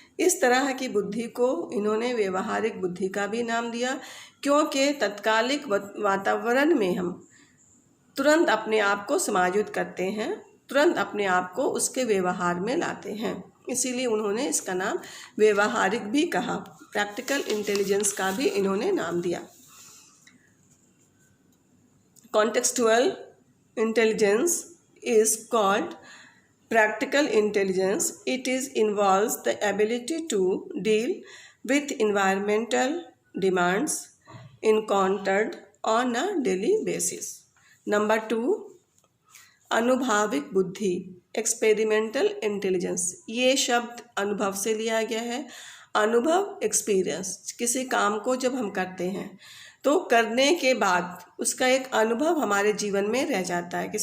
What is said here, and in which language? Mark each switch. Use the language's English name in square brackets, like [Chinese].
[Hindi] इस तरह की बुद्धि को इन्होंने व्यवहारिक बुद्धि का भी नाम दिया, क्योंकि तात्कालिक वातावरण में हम तुरंत अपने आप को समायोजित करते हैं, तुरंत अपने आप को उसके व्यवहार में लाते हैं। इसीलिए उन्होंने इसका नाम व्यवहारिक भी कहा। प्रैक्टिकल इंटेलिजेंस का भी इन्होंने नाम दिया। [English] Contextual intelligence is called practical intelligence. It involves the ability to deal with environmental demands encountered on a daily basis. [Hindi] Number 2, अनुभविक बुद्धि, एक्सपेरिमेंटल इंटेलिजेंस। ये शब्द अनुभव से लिया गया है। अनुभव, एक्सपीरियंस। किसी काम को जब हम करते हैं तो करने के बाद उसका एक अनुभव हमारे जीवन में रह जाता है।